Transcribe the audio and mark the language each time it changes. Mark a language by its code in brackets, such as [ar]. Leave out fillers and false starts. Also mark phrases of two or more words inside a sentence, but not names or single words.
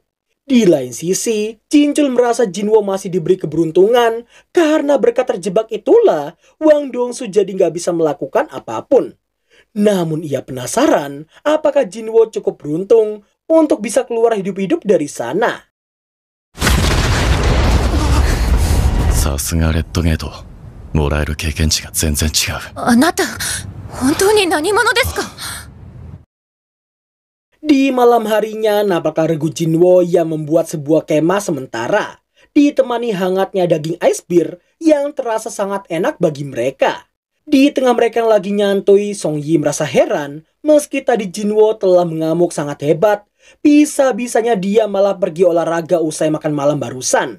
[id] Di lain sisi, Jinchul merasa Jinwo masih diberi keberuntungan karena berkat terjebak itulah Wang Dongsu jadi nggak bisa melakukan apapun. Namun ia penasaran apakah Jinwo cukup beruntung untuk bisa keluar hidup-hidup dari sana. [ja] さすがレッドゲート。もらえる経験値が全然違う。あなた、本当に何者ですか? [id] Di malam harinya, nampaklah regu Jinwo yang membuat sebuah kemah sementara, ditemani hangatnya daging Ice Spear yang terasa sangat enak bagi mereka. Di tengah mereka yang lagi nyantui, Song Yi merasa heran meski tadi Jinwo telah mengamuk sangat hebat, bisa-bisanya dia malah pergi olahraga usai makan malam barusan.